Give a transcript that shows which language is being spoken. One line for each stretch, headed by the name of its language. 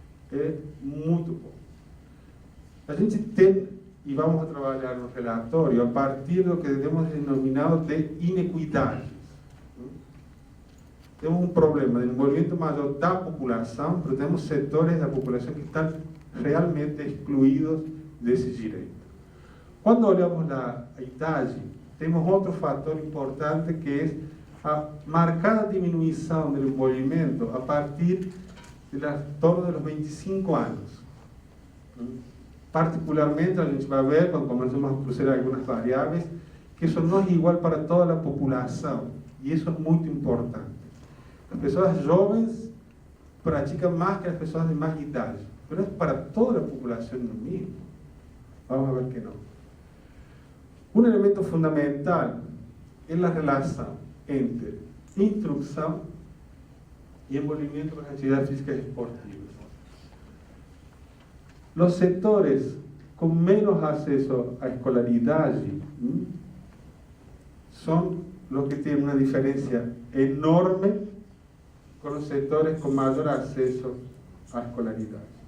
Spanish: Es muy poco.
Portuguese: A gente tem,
Spanish: y vamos a trabajar en un relatorio, a partir de lo que hemos denominado de inequidades. Tenemos un problema de envolvimiento mayor de la población, pero tenemos sectores de la población que están realmente excluídos de ese derecho.
Portuguese: Cuando olhamos a idade, temos outro fator importante que é a marcada diminuição do envolvimento a partir de torno dos 25 anos. Particularmente, a gente vai ver, quando começamos a cruzar algumas variáveis, que isso não é igual para toda a população, e isso é muito importante. As pessoas jovens praticam mais que as pessoas de mais idade, mas para toda a população no mínimo. Vamos a ver que não.
Spanish: Un elemento fundamental es la relación entre instrucción y envolvimiento con actividades físicas y esportivas. Los sectores con menos acceso a escolaridad son los que tienen una diferencia enorme con los sectores con mayor acceso a escolaridad.